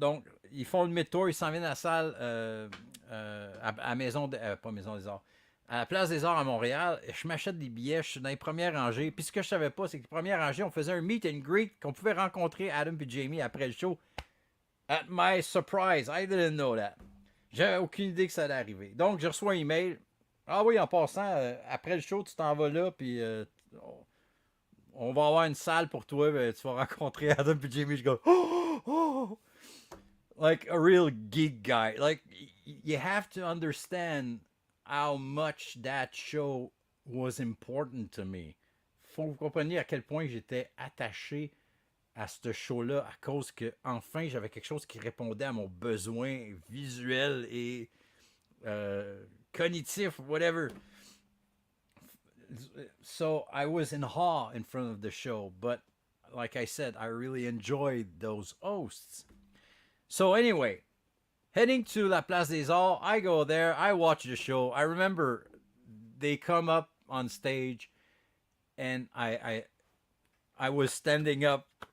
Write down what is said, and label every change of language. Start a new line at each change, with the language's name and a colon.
French: Donc, ils font le Mid-Tour, ils s'en viennent à la salle à Maison pas Maison des Arts, à la Place des Arts à Montréal. Je m'achète des billets, je suis dans les premières rangées. Puis ce que je savais pas, c'est que les premières rangées, on faisait un meet and greet, qu'on pouvait rencontrer Adam et Jamie après le show.
English: At my surprise, I didn't know that.
French: J'avais aucune idée que ça allait arriver. Donc, je reçois un email. Ah oui, en passant, après le show, tu t'en vas là, puis on va avoir une salle pour toi, tu vas rencontrer Adam et Jamie.
English: Je go, oh! Like a real geek guy. Like, you have to understand how much that show was important to me.
French: Faut que vous compreniez à quel point j'étais attaché à ce show-là à cause que, enfin, j'avais quelque chose qui répondait à mon besoin visuel et cognitif,
English: whatever. So I was in awe in front of the show, but like I said, I really enjoyed those hosts. So anyway, heading to La Place des Arts, I go there, I watch the show. I remember they come up on stage, and I was standing up.